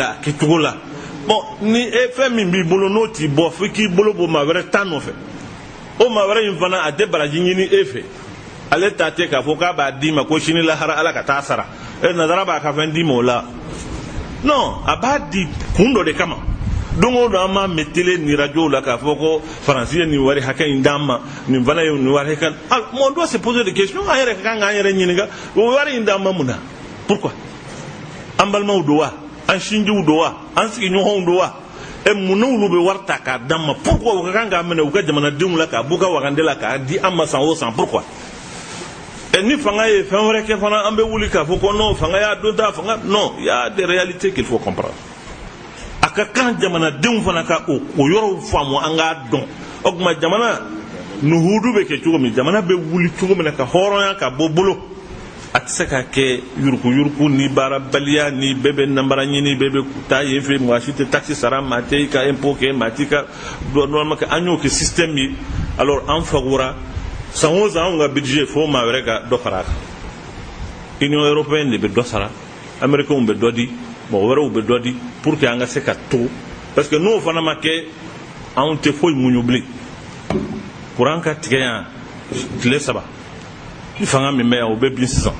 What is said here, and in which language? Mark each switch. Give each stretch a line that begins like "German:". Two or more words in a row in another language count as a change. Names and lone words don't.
Bambara: a kɛ cogo la bon ni e fɛn min b'i bolo n'o t'i bɔ fo k'i bolo bɔ maa wɛrɛ ta nɔfɛ o maa wɛrɛ in fana a tɛ baraji ɲini e fɛ ale ta tɛ k'a fɔ k'a b'a d'i ma ko sini lahara ala ka taa sara nazara b'a ka fɛn d'i ma o la non a b'a di kun dɔ de kama don o don an b'a mɛn télé ni radio la k'a fɔ ko faransi ye nin wari hakɛ in d'an ma nin fana ye nin wari hakɛ
French: on doit se poser des questions
Bambara: an yɛrɛ ka kan k'an yɛrɛ ɲininka o wari in d'an ma mun na pourquoi an balimaw don wa an sinjiw don wa an sigiɲɔgɔnw don wa mun n'olu bɛ wari ta k'a d'an ma pourquoi u ka kan k'a minɛ u ka jamanadenw la k'a b'u ka wakande la k'a di an ma san o san pourquoi ni fanga ye fɛn wɛrɛ kɛ fana an bɛ wuli k'a fɔ ko non fanga y'a don ta fanga non
French: il y a des réalités qu'il faut comprendre
Bambara: a ka kan jamanadenw fana ka o yɔrɔw faamu an k'a dɔn o tuma jamana nuhudu bɛ kɛ cogo min jamana bɛ wuli cogo min na ka hɔrɔnya ka bɔ bolo a tɛ se ka kɛ yuruku ni baarabaliya ni bɛɛ bɛ nanbara ɲini bɛɛ bɛ taa yen fɛ maa si tɛ taxe sara maa tɛ i ka impôt kɛ maa t'i ka dɔɔnin kɛ an y'o kɛ système ye alors an fagora san o san anw ka budget fo maa wɛrɛ ka dɔ fara a kan union européenne de bɛ dɔ sara américains bɛ dɔ di mɔgɔ wɛrɛw bɛ dɔ di
French: pour que
Bambara: an ka se ka to
French: parce que
Bambara: n'o fana ma kɛ anw tɛ foyi muɲu bilen courant ka tigɛ yan tile 3 ni fanga min bɛ yan o bɛ bin sisan